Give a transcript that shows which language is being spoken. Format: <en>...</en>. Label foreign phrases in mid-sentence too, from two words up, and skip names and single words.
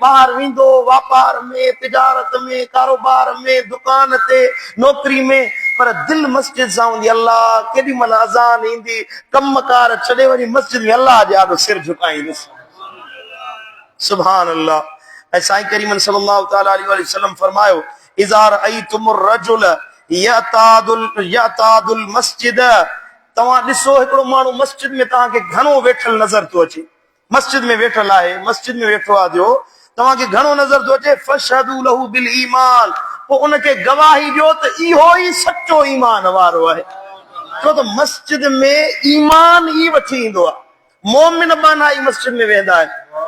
<sd>ॿाहिरि वेंदो वापार में, तिजारत में, कारोबार में, दुकान ते, नौकरी में, पर दिलि मस्जिद सां हूंदी। अल्लाह केॾी महिल अज़ान ईंदी कमकार छॾे वञी मस्जिद में अल्लाह जे आॾो सिर झुकाईंदुसि।</sd> <ar>سبحان الله.</ar> <sd>ऐं साईं करीमन</sd> <ar>صلى الله تعالى عليه وسلم</ar> <sd>फरमायो</sd> <ar>إذا رأيتم الرجل يعتاد المسجد,</ar> <sd>तव्हां ॾिसो हिकिड़ो माण्हू मस्जिद में तव्हांखे घणो वेठल नज़र थो अचे, मस्जिद में वेठल आहे, मस्जिद में वेठो आहे जो तव्हांखे घणो नज़र थो अचे,</sd> <ar>فاشهدوا له بالإيمان,</ar> <sd>पोइ उनखे गवाही ॾियो त इहो ई सचो ईमान वारो आहे। छो त मस्जिद में ईमान ई वठी ईंदो आहे, मोमिन बाना ई मस्जिद में वेंदा आहिनि।</sd>